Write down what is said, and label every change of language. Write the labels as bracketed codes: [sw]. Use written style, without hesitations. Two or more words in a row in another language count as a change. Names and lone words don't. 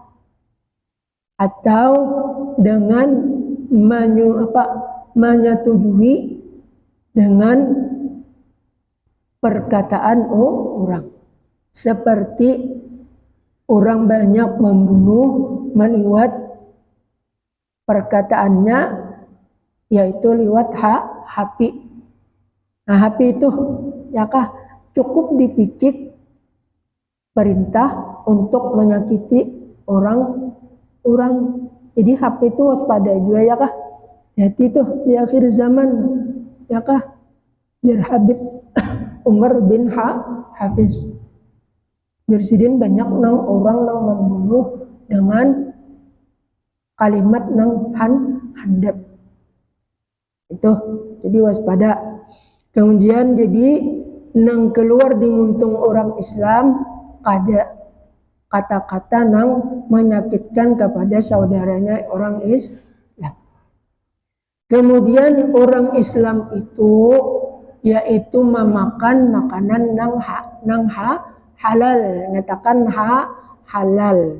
[id] Atau dengan menyetujui dengan perkataan orang, seperti orang banyak membunuh meliwat perkataannya, yaitu lewat HP. Nah, HP itu, ya kah, cukup dipicik perintah untuk menyakiti orang. Jadi HP itu waspada juga, ya kah? Jadi itu di akhir zaman, ya kah? [bjn] Jar Habib Umar bin Hafiz. Jersidin banyak nang orang nang membunuh dengan kalimat nang handap. [id] Itu jadi waspada. Kemudian jadi nang keluar di muntung orang Islam ada kata-kata nang menyakitkan kepada saudaranya orang Islam. Kemudian orang Islam itu yaitu memakan makanan nang halal, nyatakan halal.